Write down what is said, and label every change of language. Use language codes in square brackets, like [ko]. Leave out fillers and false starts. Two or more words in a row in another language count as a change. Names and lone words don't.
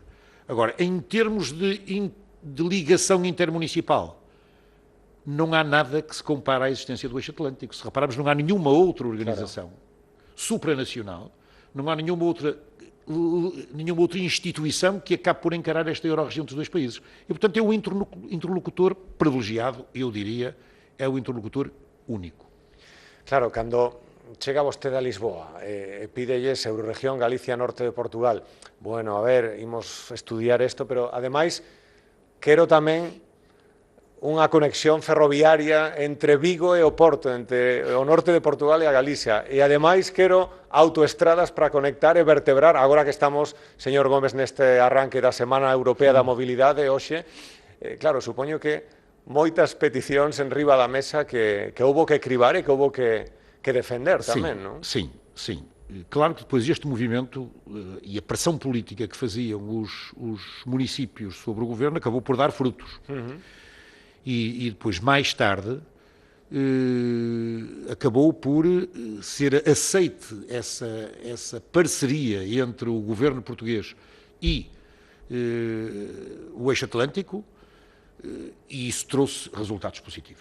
[pt] Agora, em termos de ligação intermunicipal, não há nada que se compare à existência do Eixo Atlântico. Se repararmos, não há nenhuma outra organização supranacional, não há nenhuma outra instituição que acabe por encarar esta Euro-região dos dois países. E, portanto, é o interlocutor privilegiado, eu diria, é o interlocutor único. [gl] Claro, cando chega vostede a Lisboa e pídelles Eurorregión Galicia-Norte de Portugal, bueno, a ver, imos estudiar isto, pero, ademais, quero tamén unha conexión ferroviaria entre Vigo e o Porto, entre o norte de Portugal e a Galicia. E, ademais, quero autoestradas para conectar e vertebrar, agora que estamos, señor Gómez, neste arranque da Semana Europea da Mobilidade, hoxe, claro, supoño que moitas peticións en riba da mesa que houbo que cribar e que houbo que defender tamén, non? [pt] Sim. Claro que depois este movimento e a pressão política que faziam os municípios sobre o governo acabou por dar frutos. E depois, mais tarde, acabou por ser aceite essa parceria entre o governo português e o Eixo Atlântico, e isso trouxe resultados positivos.